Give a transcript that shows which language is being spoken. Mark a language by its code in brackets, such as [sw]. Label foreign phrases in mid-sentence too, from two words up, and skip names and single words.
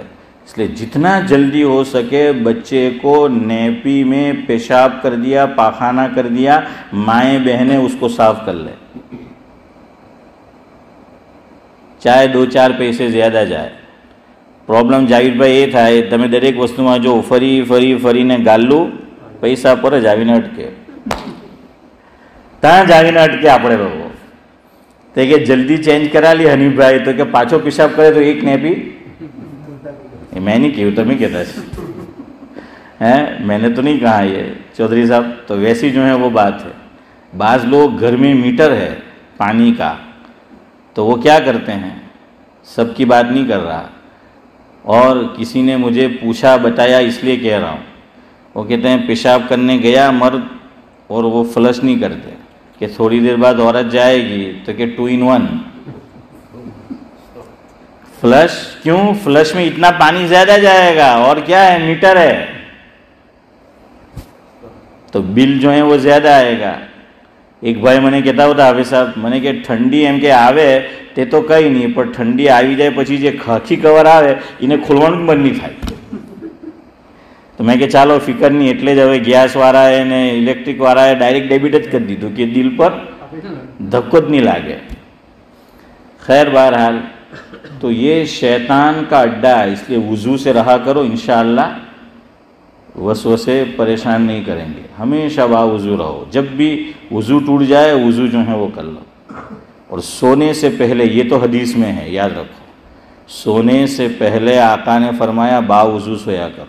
[ur] اس لیے جتنا جلدی ہو سکے بچے کو نیپی میں پیشاب کر دیا، پاخانہ کر دیا، مائیں بہنیں اس کو صاف کر لیں، چاہے 2-4 پیسے زیادہ جائے. پرابلم جاوید بھائی یہ تھا، [gu] તમે દરેક વસ્તુમાં જો ફરીને ગાલું પૈસા પર જ આવીને અટકે, ત્યાં જ આવીને અટકે આપણે લોકો. તો કે જલ્દી ચેન્જ કરા લી હનીફભાઈ, તો કે પાછો પેશાબ કરે તો એક નેપી. [ur] میں نہیں کہوں، تمہیں کہتا ہے، میں نے تو نہیں کہا یہ چودھری صاحب. تو ویسی جو ہے وہ بات ہے. بعض لوگ گھر میں میٹر ہے پانی کا، تو وہ کیا کرتے ہیں، سب کی بات نہیں کر رہا، اور کسی نے مجھے پوچھا بتایا اس لیے کہہ رہا ہوں. وہ کہتے ہیں پیشاب کرنے گیا مرد اور وہ فلش نہیں کرتے، کہ تھوڑی دیر بعد عورت جائے گی، تو کہ [en] 2 in 1 [ur] فلش. کیوں؟ فلش میں اتنا پانی زیادہ جائے گا، اور کیا ہے، میٹر ہے، تو بل جو ہے وہ زیادہ آئے گا. ایک بھائی [gu] મને કહેતા હતા હાફિઝ સાહેબ, મને કે ઠંડી એમ કે આવે તે તો કંઈ નહીં, પણ ઠંડી આવી જાય પછી જે ખાખી કવર આવે એને ખોલવાનું બંધ નહીં થાય. તો મેં કે ચાલો ફિકર નહીં, એટલે જ હવે ગેસવાળાએ ને ઇલેક્ટ્રિકવાળાએ ડાયરેક્ટ ડેબિટ જ કરી દીધું કે દિલ પર ધક્કો જ નહીં લાગે. [ur] خیر بہرحال تو یہ شیطان کا اڈا ہے، اس لیے وضو سے رہا کرو، انشاءاللہ وسوسے پریشان نہیں کریں گے. ہمیشہ باوضو رہو، جب بھی وضو ٹوٹ جائے وضو جو ہے وہ کر لو. اور سونے سے پہلے، یہ تو حدیث میں ہے یاد رکھو، سونے سے پہلے آقا نے فرمایا باوضو سویا کرو.